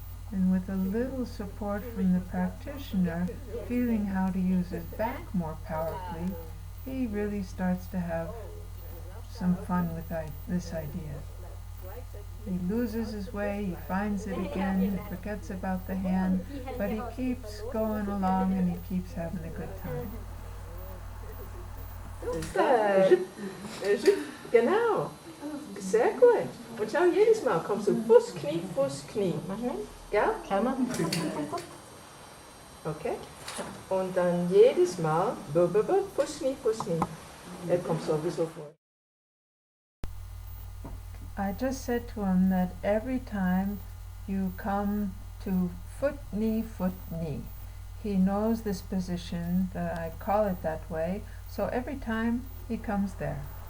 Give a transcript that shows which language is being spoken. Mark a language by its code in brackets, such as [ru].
[en] And with a little support from the practitioner, feeling how to use his back more powerfully, he really starts to have some fun with this idea. He loses his way, he finds it again, he forgets about the hand, but he keeps going along and he keeps having a good time. [de] Genau. Sehr gut. Und schau, jedes Mal kommst du Fuß, Knie. Ja? Okay. Und dann jedes Mal Fuß, Knie. Kommt sowieso vor. [en] I just said to him that every time you come to foot, knee, he knows this position, that I call it that way, so every time he comes there.